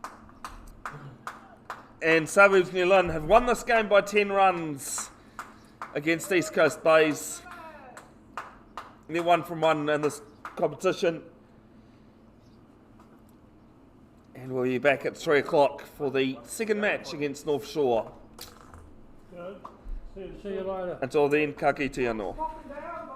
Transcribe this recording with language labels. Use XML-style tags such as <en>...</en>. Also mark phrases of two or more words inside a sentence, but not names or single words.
<en>And Suburbs New Lynn have won this game by 10 runs against East Coast Bays. They're 1 from 1 in this competition. And we'll be back at 3 o'clock for the second match against North Shore. Good. See you later. Until then,</en> <mi>ka kite anō.</mi> <en>Walking down.</en>